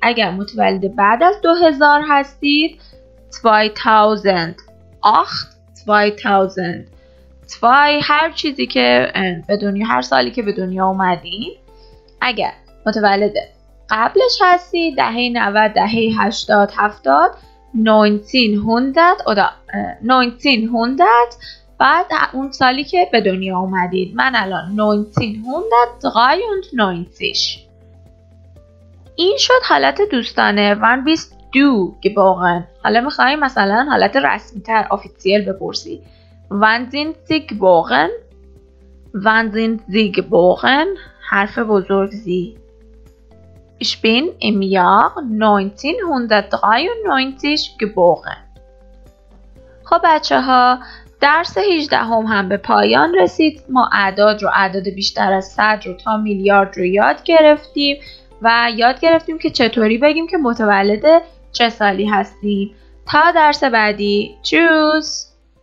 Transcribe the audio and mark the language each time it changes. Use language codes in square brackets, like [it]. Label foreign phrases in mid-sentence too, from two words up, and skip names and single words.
[fa] اگر متولد بعد از 2000 هستید 2000 هر چیزی که به دنیا، هر سالی که به دنیا اومدین اگر متولد قبلش هستی دهه 90 دهه 80 70 1900 بعد اون سالی که به دنیا اومدید. من الان 1993. این شد حالت دوستانه [de] wann bist du geboren. [fa] حالا میخوایم مثلا حالت رسمی تر آفیسیل بپرسی. [de] wann sind sie geboren؟ wann sind sie geboren؟ [fa] حرف بزرگ زی. [de] Ich bin im Jahr 1993 geboren. [fa] خب بچه ها درس 18 هم به پایان رسید. ما اعداد بیشتر از 100 رو تا میلیارد رو یاد گرفتیم و یاد گرفتیم که چطوری بگیم که متولد چه سالی هستیم. تا درس بعدی. [de] Tschüss.